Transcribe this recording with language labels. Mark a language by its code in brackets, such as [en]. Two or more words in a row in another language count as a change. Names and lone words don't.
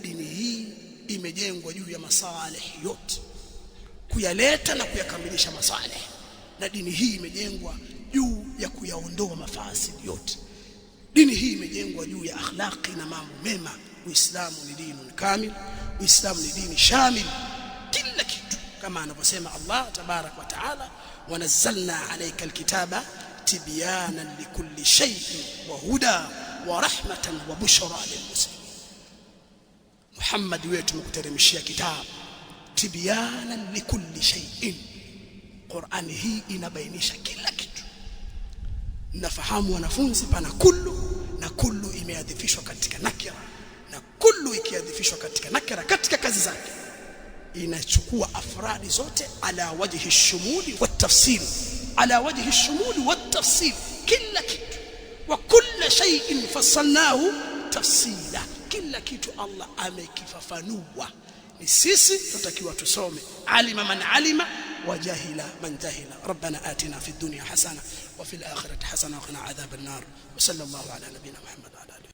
[sw] Dini hii imejengwa juu ya masalih yote, kuyaleta na kuyakamilisha masalih, na dini hii imejengwa juu ya kuyaondoa mafasidi yote. Dini hii imejengwa juu ya akhlaqi na mambo mema. Uislamu ni dini kamil, Uislamu ni dini shamil, kila kitu, kama anavyosema Allah [ar] تبارك وتعالى, ونزلنا عليك الكتاب تبيانا لكل شيء وهدى ورحمة وبشرى للمسلمين. [sw] Muhammad wewe tumekuteremshia kitabu [ar] تبيانا لكل شيء. [sw] Qur'ani hii inabainisha kila kitu. Nafahamu wanafunzi, pana kullu, na kullu imeadhifishwa katika nakira, na kullu ikiadhifishwa katika nakira katika kazi zake inachukua afradi zote [ar] على وجه الشمول والتفصيل, على وجه الشمول والتفصيل, [sw] kila kitu. [ar] وكل شيء فصلناه تفصيلا, [sw] kila kitu Allah amekifafanua. Ni sisi tutakiwa tusome [ar] علم من علم وجهل من جهل. ربنا آتنا في الدنيا حسنة وفي الآخرة حسنة وقنا عذاب النار. وصلى الله على نبينا محمد وعلى آله